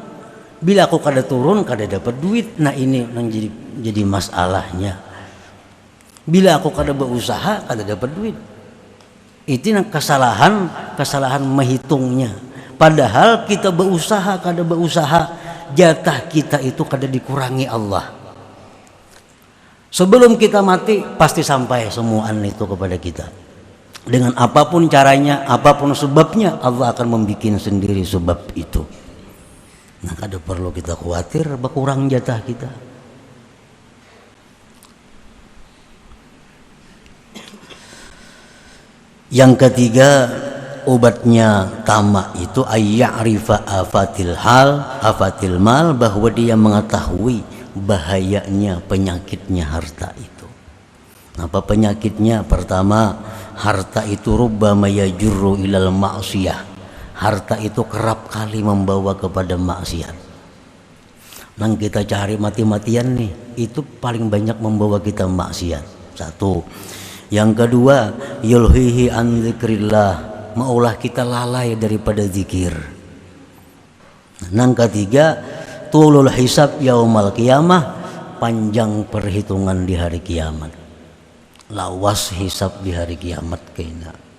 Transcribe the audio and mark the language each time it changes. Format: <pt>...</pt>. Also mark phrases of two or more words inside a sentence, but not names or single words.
<bjn>Bila aku kada turun, kada dapat duit. Nah, ini yang jadi masalahnya. Bila aku kada berusaha, kada dapat duit.</bjn> <id>Itu yang kesalahan menghitungnya.</id> <bjn>Padahal kita berusaha, kada berusaha, jatah kita itu kada dikurangi Allah. Sebelum kita mati, pasti sampai semuaan itu kepada kita.</bjn> <id>Dengan apapun caranya, apapun sebabnya, Allah akan membuat sendiri sebab itu.</id> <bjn>Nah, kada perlu kita khawatir berkurang jatah kita.</bjn> <id>Yang ketiga, obatnya tamak itu</id> <ar>أن يعرف آفة المال,</ar> <id>bahwa dia mengetahui bahayanya, penyakitnya harta itu. Apa penyakitnya? Pertama, harta itu</id> <ar>ربما يجر إلى المعصية.</ar> <id>Harta itu kerap kali membawa kepada maksiat.</id> <bjn>Nang kita cari mati-matian nih, itu paling banyak membawa kita maksiat.</bjn> <id>Satu. Yang kedua,</id> <ar>يلهيه عن ذكر الله,</ar> <bjn>maulah kita lalai daripada zikir. Nang ketiga,</bjn> <ar>طول الحساب يوم القيامة,</ar> <bjn>panjang perhitungan di hari kiamat. Lawas hisab di hari kiamat kaina.</bjn>